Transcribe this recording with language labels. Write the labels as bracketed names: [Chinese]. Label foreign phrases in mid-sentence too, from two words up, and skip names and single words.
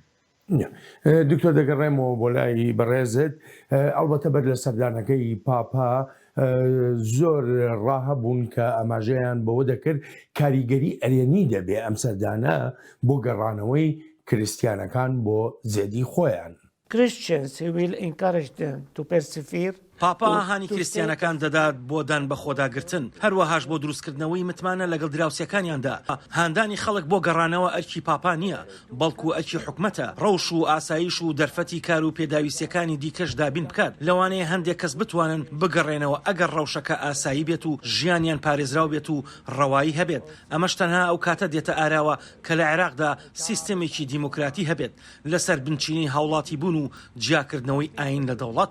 [Central Kurdish] دکتۆر دەگەڕێمەوە بۆ لای بەڕێزت ئەڵبەتە بەر لە سەردانەکەی پاپا زۆر ڕاهەبوون کە ئاماژەیان بەوە دەکرد کاریگەری ئەرێنی دەبێ ئەم سەردانە بۆ گەڕانەوەی کریسیانەکان بۆ زێدی خۆیان. [English] Christians, he will encourage them to persevere. [Central Kurdish] پاپا ئاهانی کریسیانەکان دەدات بۆ دان بە خۆداگرتن هەروەهاش بۆ دروستکردنەوەی متمانە لەگەڵ دراوسەکانیاندا هاندانی خەڵک بۆ گەڕانەوە ئەرکی پاپا نییە بەڵکو ئەرکی حکومەتە ڕەوش و ئاسایش و دەرفەتی کار و پێداویستیەکانی دیکەش دابین بکات لەوانەیە هەندێک کەس بتوانن بگەڕێنەوە ئەگەر ڕەوشەکە ئاسایی بێت و ژیانیان پارێزراو بێت و ڕەوایی هەبێت ئەمەش تەنها ئەو کاتە دێتە ئاراوە کە لە عێراقدا سیستەمێکی دیموکراتی هەبێت لەسەر بنچینی هاوڵاتی بوون و جیاکردنەوەی ئاین لە دەوڵەت.